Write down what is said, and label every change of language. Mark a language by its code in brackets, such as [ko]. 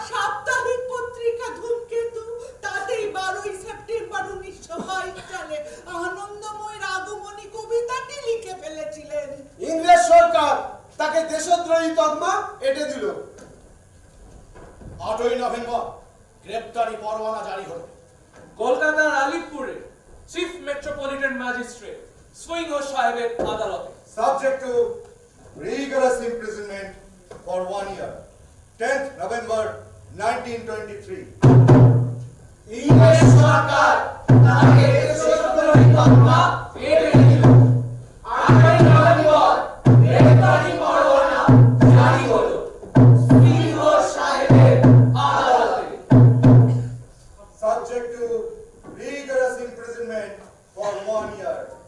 [bn] সাপ্তাহিক পত্রিকা ধূমকেতু তাতেই 12ই সেপ্টেম্বর 1922 সালে আনন্দময়ের আগমনী কবিতাটি লিখে ফেলেছিলেন। ইংরেজ সরকার তাকে দেশদ্রোহী তকমা এঁটে দিল। 8ই নভেম্বর গ্রেপ্তারি পরোয়ানা জারি হলো। কলকাতার আলিপুরে চিফ মেট্রোপলিটন ম্যাজিস্ট্রেট সুইঙ্গর সাহেবের আদালতে [en] Subject to rigorous imprisonment for 1 year. 10th November 1923. [bn] ইংরেজ সরকার তাকে দেশদ্রোহী মামলা এড়িয়ে দিল। 8 নভেম্বর গ্রেপ্তারি পরোয়ানা জারি হলো সুইঙ্গর সাহেবের আদালতে। [en] Subject to rigorous imprisonment for 1 year.